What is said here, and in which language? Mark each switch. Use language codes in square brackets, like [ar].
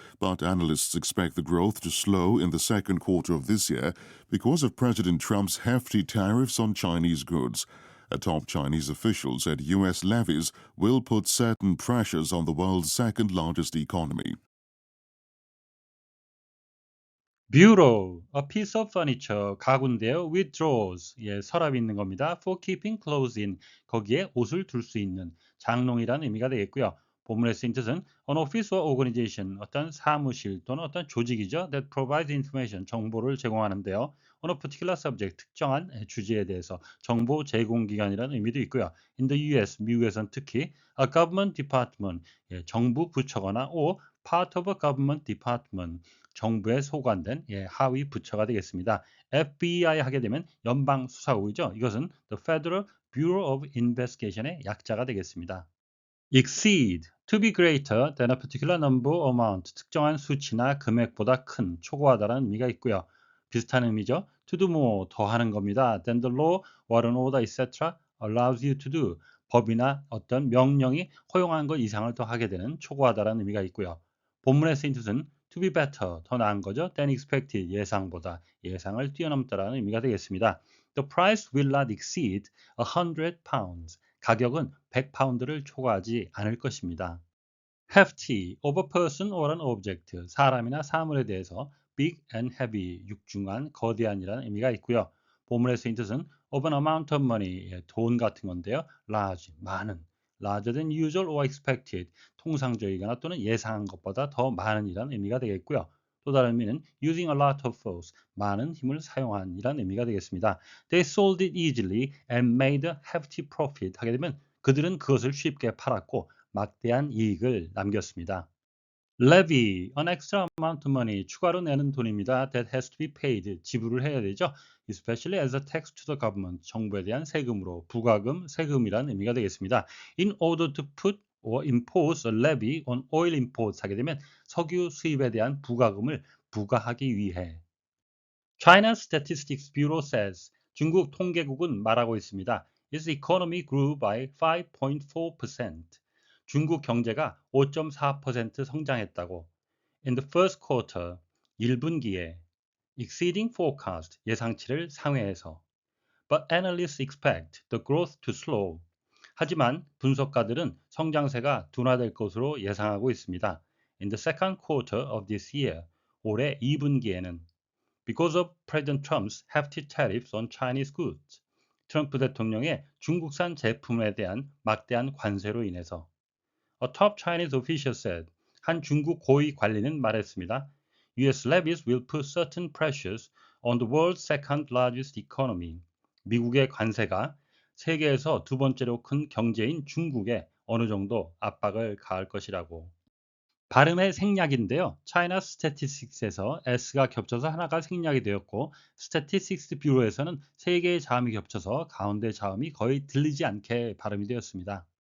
[en] But analysts expect the growth to slow in the second quarter of this year because of President Trump's hefty tariffs on Chinese goods. A top Chinese official said U.S. levies will put certain pressures on the world's second largest economy. Bureau, a piece of furniture, [ko] 가구인데요. [en] With drawers, [ko] 서랍이 있는 겁니다. [en] For keeping clothes in, [ko] 거기에 옷을 둘 수 있는 장롱이라는 의미가 되겠고요. 본문에 쓰인 뜻은 [en] an office or organization, [ko] 어떤 사무실 또는 어떤 조직이죠. [en] That provides information, [ko] 정보를 제공하는데요. [en] On a particular subject, [ko] 특정한 주제에 대해서 정보 제공기관이라는 의미도 있고요. [en] In the US, [ko] 미국에선 특히 [en] a government department, [ko] 정부 부처거나 [en] or part of a government department, [ko] 정부에 소관된 하위 부처가 되겠습니다. FBI 하게 되면 연방수사국이죠. 이것은 The Federal Bureau of Investigation의 약자가 되겠습니다. [en] Exceed, to be greater than a particular number or amount, [ko] 특정한 수치나 금액보다 큰, 초과하다라는 의미가 있고요. 비슷한 의미죠. [en] To do more, [ko] 더 하는 겁니다. [en] Than the law, or an order, etc. allows you to do, [ko] 법이나 어떤 명령이 허용한 것 이상을 더 하게 되는 초과하다라는 의미가 있고요. 본문에 쓰인 뜻은 [en] to be better, [ko] 더 나은 거죠. [en] than expected, [ko] 예상보다, 예상을 뛰어넘다라는 의미가 되겠습니다. [en] The price will not exceed £100. [ko] 가격은 100파운드를 초과하지 않을 것입니다. [en] hefty, of a person or an object, [ko] 사람이나 사물에 대해서 [en] big and heavy, [ko] 육중한, 거대한이라는 의미가 있고요. 본문의 쓰인 뜻은 [en] of an amount of money, [ko] 돈 같은 건데요. large, 많은, [en] larger than usual or expected, [ko] 통상적이거나 또는 예상한 것보다 더 많은이라는 의미가 되겠고요. 또 다른 의미는 [en] using a lot of force, [ko] 많은 힘을 사용한이라는 의미가 되겠습니다. [en] They sold it easily and made a hefty profit. [ko] 하게 되면 그들은 그것을 쉽게 팔았고 막대한 이익을 남겼습니다. [en] Levy, an extra amount of money, [ko] 추가로 내는 돈입니다. [en] That has to be paid, [ko] 지불을 해야 되죠. [en] Especially as a tax to the government, [ko] 정부에 대한 세금으로, 부가금, 세금이라는 의미가 되겠습니다. [en] In order to put or impose a levy on oil imports [ko] 하게 되면 석유 수입에 대한 부가금을 부과하기 위해. [en] China Statistics Bureau says, [ko] 중국 통계국은 말하고 있습니다. [en] Its economy grew by 5.4%. [ko] 중국 경제가 5.4% 성장했다고. [en] In the first quarter, 1분기에 exceeding forecast, [ko] 예상치를 상회해서. [en] But analysts expect the growth to slow. [ko] 하지만 분석가들은 성장세가 둔화될 것으로 예상하고 있습니다. [en] In the second quarter of this year, [ko] 올해 2분기에는 [en] because of President Trump's hefty tariffs on Chinese goods. [ko] 트럼프 대통령의 중국산 제품에 대한 막대한 관세로 인해서. [en] A top Chinese official said, [ko] 한 중국 고위 관리는 말했습니다. [en] US levies will put certain pressures on the world's second largest economy. [ko] 미국의 관세가 세계에서 두 번째로 큰 경제인 중국에 어느 정도 압박을 가할 것이라고. 발음의 생략인데요. China Statistics에서 S가 겹쳐서 하나가 생략이 되었고 Statistics Bureau에서는 세 개의 자음이 겹쳐서 가운데 자음이 거의 들리지 않게 발음이 되었습니다.